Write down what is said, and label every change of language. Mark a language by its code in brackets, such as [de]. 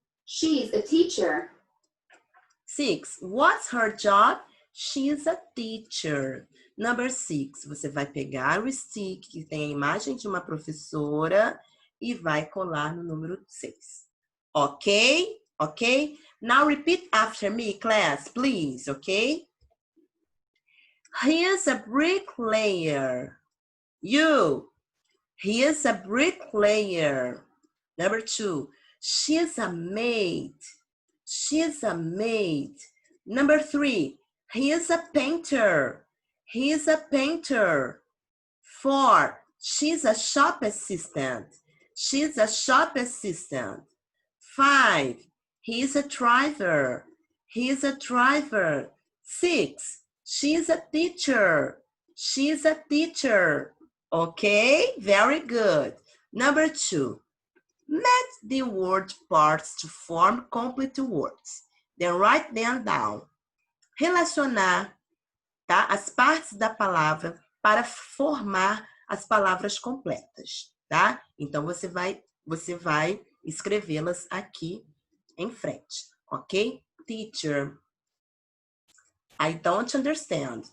[en] She's a teacher. 6. What's her job? She's a teacher. Number 6. [pt] Você vai pegar o stick que tem a imagem de uma professora e vai colar no número 6. Ok? Ok? [en] Now repeat after me, class, please, okay? He is a bricklayer. You. He is a bricklayer. Number 2, she is a maid. She is a maid. Number 3, he is a painter. He is a painter. 4, she's a shop assistant. She's a shop assistant. 5, he is a driver. He is a driver. 6, she is a teacher. She is a teacher. Okay, very good. Number 2, match the word parts to form complete words. Then write them down. [pt] Relacionar, tá? As partes da palavra para formar as palavras completas, tá? Então, você vai escrevê-las aqui em frente, ok? [en] Teacher. I don't understand.